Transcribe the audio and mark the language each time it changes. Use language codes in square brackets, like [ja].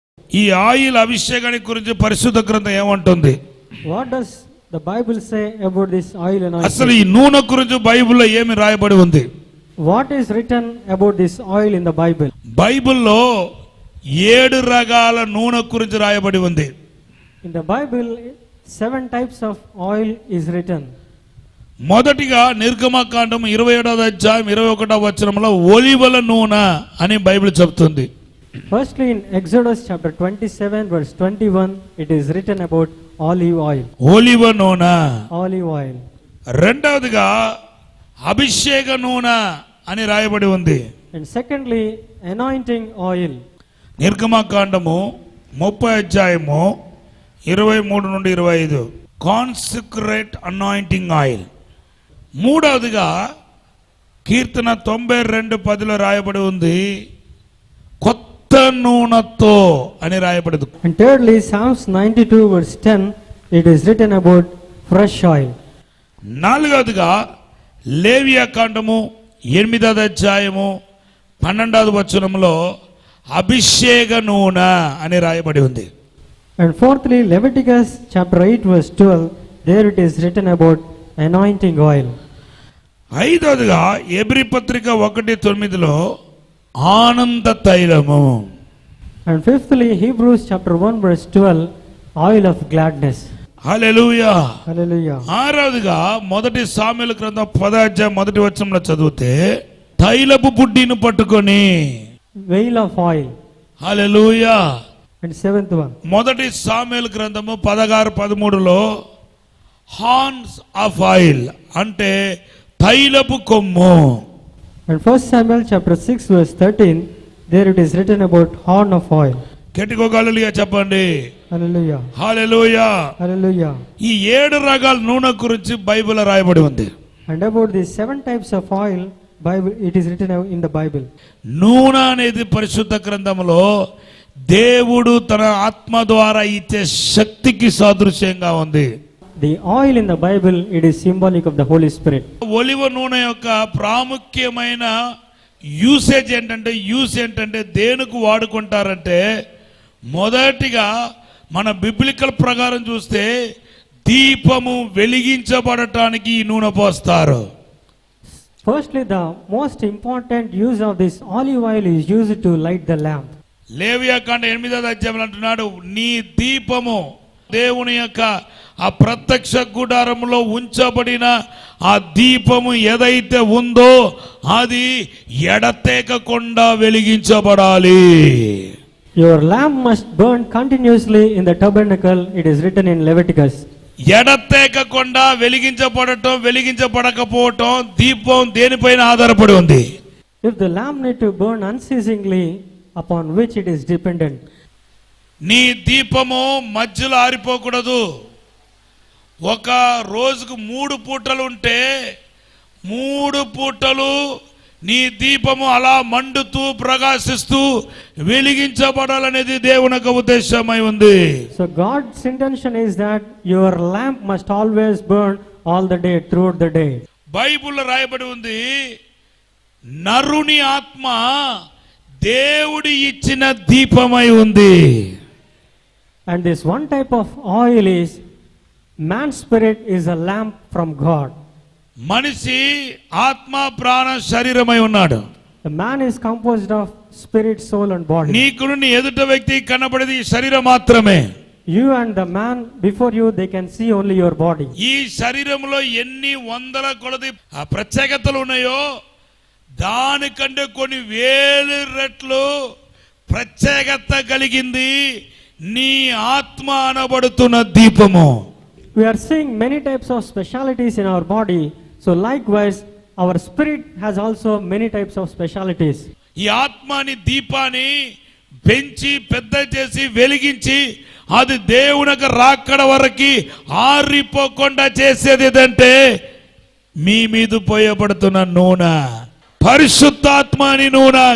[te] ఈ ఆయిల్ అభిషేకాన్ని గురించి పరిశుద్ధ గ్రంథం ఏమంటుంది? [en] What does the Bible say about this oil anointing? [te] అసలు ఈ నూనె గురించి బైబిల్లో ఏమి రాయబడి ఉంది? [en] What is written about this oil in the Bible? [te] బైబిల్లో 7 రకాల నూనె గురించి రాయబడి ఉంది. [en] In the Bible 7 types of oil is written. [te] మొదటిగా నిర్గమకాండం 27వ అధ్యాయం 21వ వచనంలో ఒలీవల నూనె అని బైబిల్ చెప్తుంది. [en] Firstly, in Exodus chapter 27 verse 21, it is written about olive oil. [te] ఒలీవ నూనె. [en] Olive oil. [te] రెండవదిగా అభిషేక నూనె అని రాయబడి ఉంది. [en] And secondly, anointing oil. [te] నిర్గమకాండము 30వ అధ్యాయము 23 నుండి 25 [en] Consecrate anointing oil. [te] మూడవదిగా కీర్తన 92:10లో రాయబడి ఉంది కొత్త నూనెతో అని రాయబడదు. [en] And thirdly, Psalms 92 verse 10, it is written about fresh oil. [te] నాలుగవదిగా లేవియా కాండము 8వ అధ్యాయము 12వ వచనంలో అభిషేక నూనె అని రాయబడి ఉంది. [en] And fourthly, Leviticus chapter 8 verse 12, there it is written about anointing oil. [te] ఐదవదిగా ఎబ్రీ పత్రిక 1:9లో ఆనంద తైలము. [en] And fifthly, Hebrews chapter 1 verse 12, oil of gladness. [te] Hallelujah. [en] Hallelujah. [te] ఆరవదిగా మొదటి సామెలు గ్రంథం 10వ అధ్యాయం 1వ వచనంలో చదివితే తైలపు బుడ్డిని పట్టుకొని [en] Veil of oil. [te] Hallelujah. [en] And seventh one, [te] మొదటి సామెలు గ్రంథము 16:13లో [en] horns of oil [te] అంటే తైలపు కొమ్ము. [en] and 1 Samuel chapter 6 verse 13, there it is written about horn of oil. [te] గట్టిగా హల్లెలూయా చెప్పండి. [en] Hallelujah. [te] హల్లెలూయా. [en] Hallelujah. [te] ఈ 7 రకాల నూనె గురించి బైబిల్ రాయబడి ఉంది. [en] And about these 7 types of oil, Bible, it is written in the Bible. [te] నూనె అనేది పరిశుద్ధ గ్రంథంలో దేవుడు తన ఆత్మ ద్వారా ఇచ్చే శక్తికి సాదృశ్యంగా ఉంది. [en] The oil in the Bible, it is symbolic of the Holy Spirit. [te] ఒలివ నూనె యొక్క ప్రాముఖ్యమైన యూసేజ్ ఏంటంటే దేనికి వాడుకుంటారంటే మొదటిగా మన బిబ్లికల్ ప్రకారం చూస్తే దీపము వెలిగించబడటానికి ఈ నూనె పోస్తారు. [en] Firstly, the most important use of this olive oil is used to light the lamp. [te] లేవియా కాండం 8వ అధ్యాయంలో అంటున్నాడు నీ దీపము దేవుని యొక్క ఆ ప్రత్యక్ష గుడారంలో ఉంచబడిన ఆ దీపము ఏదైతే ఉందో అది ఎడతెగకుండా వెలిగించబడాలి. [en] Your lamp must burn continuously in the tabernacle, it is written in Leviticus. [te] ఎడతెగకుండా వెలిగించబడకపోవటం దీపం దేనిపైన ఆధారపడి ఉంది? [en] If the lamp need to burn unceasingly, upon which it is dependent. [te] నీ దీపము మధ్యలో ఆరిపోకూడదు. ఒక రోజుకు 3 పూటలు ఉంటే 3 పూటలు నీ దీపము అలా మండుతూ ప్రకాశిస్తూ వెలిగించబడాలనేది దేవుని యొక్క ఉద్దేశమై ఉంది. [en] So God's intention is that your lamp must always burn all the day, throughout the day. [te] బైబిల్లో రాయబడి ఉంది నరుని ఆత్మ దేవుడి ఇచ్చిన దీపమై ఉంది. [en] And this one type of oil is man's spirit is a lamp from God. [te] మనిషి ఆత్మ ప్రాణ శరీరమై ఉన్నాడు. [en] The man is composed of spirit, soul and body. [te] నీకు నీ ఎదుట వ్యక్తి కనబడేది శరీరం మాత్రమే. [en] You and the man before you, they can see only your body. [te] ఈ శరీరంలో ఎన్ని వందల కొలది ప్రత్యేకతలు ఉన్నాయో దానికంటే కొన్ని వేలు రెట్లు ప్రత్యేకత కలిగింది నీ ఆత్మ అనబడుతున్న దీపము. [en] We are seeing many types of specialities in our body. So likewise, our spirit has also many types of specialities. [te] ఈ ఆత్మని దీపాన్ని పెంచి పెద్ద చేసి వెలిగించి అది దేవునికి రాకడ వరకు ఆరిపోకుండా చేసేది ఏదంటే మీ మీద పోయబడుతున్న నూనె, పరిశుద్ధాత్మని నూనె.